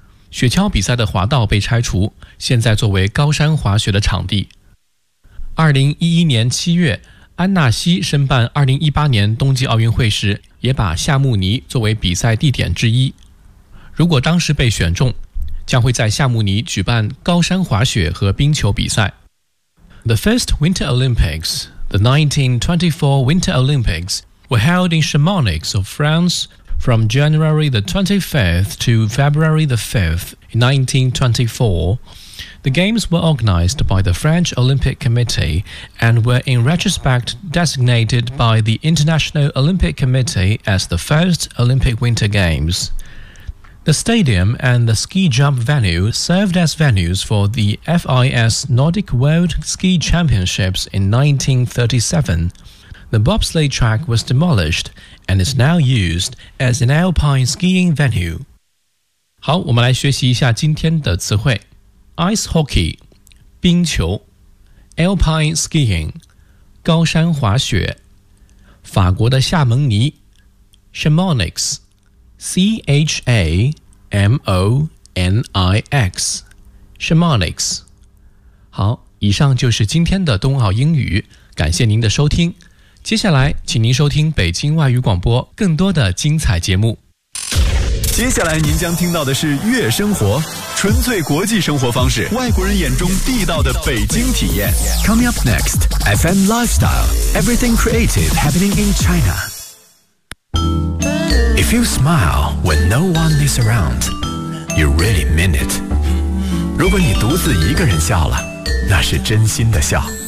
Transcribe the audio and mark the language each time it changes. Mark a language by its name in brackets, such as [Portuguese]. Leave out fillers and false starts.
[Chinese] 雪橇比赛的滑道被拆除，现在作为高山滑雪的场地。 2011年7月，安纳西申办2018年冬季奥运会时，也把夏慕尼作为比赛地点之一。如果当时被选中，将会在夏慕尼举办高山滑雪和冰球比赛。 [English] The first Winter Olympics, the 1924 Winter Olympics, were held in Chamonix of France from January the 25th to February the 5th in 1924. The games were organized by the French Olympic Committee and were in retrospect designated by the International Olympic Committee as the first Olympic Winter Games. The stadium and the ski jump venue served as venues for the FIS Nordic World Ski Championships in 1937. The bobsleigh track was demolished and is now used as an alpine skiing venue. [Chinese] 好，我们来学习一下今天的词汇。 [English] Ice hockey, 冰球。Alpine skiing, 高山滑雪。 [Chinese] 法国的夏蒙尼。Chamonix, CHAMONIX Chamonix 好，以上就是今天的冬奥英语，感谢您的收听，接下来请您收听北京外语广播更多的精彩节目。接下来您将听到的是月生活，纯粹国际生活方式，外国人眼中地道的北京体验。 [English] Coming up next FM Lifestyle Everything Creative Happening in ChinaIf you smile when no one is around, you really mean it. [Chinese] 如果你独自一个人笑了，那是真心的笑。